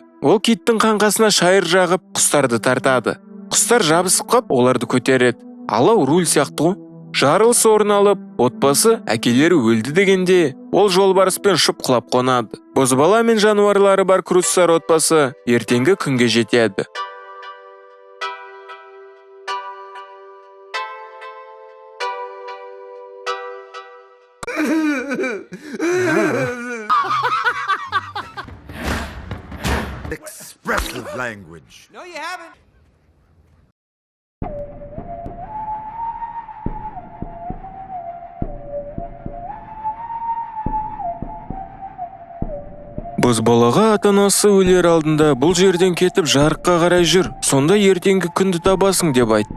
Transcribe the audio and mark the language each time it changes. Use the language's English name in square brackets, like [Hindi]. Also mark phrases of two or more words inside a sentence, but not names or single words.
[Kazakh] Ол киттің қаңқасына шайыр жағып, құстарды тартады. Құстар жабысып қап, оларды көтереді. Алау руль сияқты ғой. Жарылыс орын алып, отбасы әкелері өлді дегенде, ол жолбарыспен ұшып құлап қонады. Бозбала мен жануарлары бар Круцтар отбасы ертеңгі күнге жетеді. [English] Expressive language. No, you haven't. [Kazakh] Бозбалаға ата-анасы өлер алдында бұл жерден кетіп жарыққа қарай жүр, сонда ертеңгі күнді табасың деп айтты.